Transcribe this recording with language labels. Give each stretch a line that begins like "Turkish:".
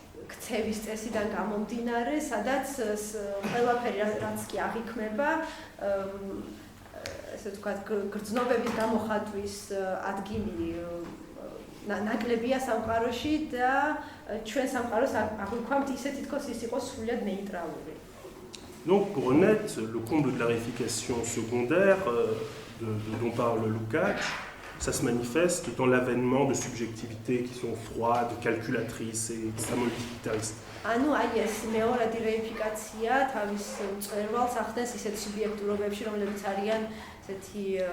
Georgian: ქცევის წესიდან გამომდინარე, სადაც ყველაფერი რაც კი აღიქმება, ესე ვთქვათ, გრძნობების გამოხატვის ადგილი ნაკლებია სამყაროში და ჩვენ სამყაროს აღვიქვამთ ისე თითქოს ის იყოს სრულიად ნეიტრალური.
French: Donc pour Honnête, le comble de la réification secondaire dont parle Lukács, ça se manifeste dans l'avènement de subjectivités qui sont froides, calculatrices et extrêmement utilitaristes.
Georgian: ანუ აი ეს მეორადი რეიფიკაცია თავის მწვერვალს ახდენს ისეთ სუბიექტურობებში, რომლებიც არიან ესეთი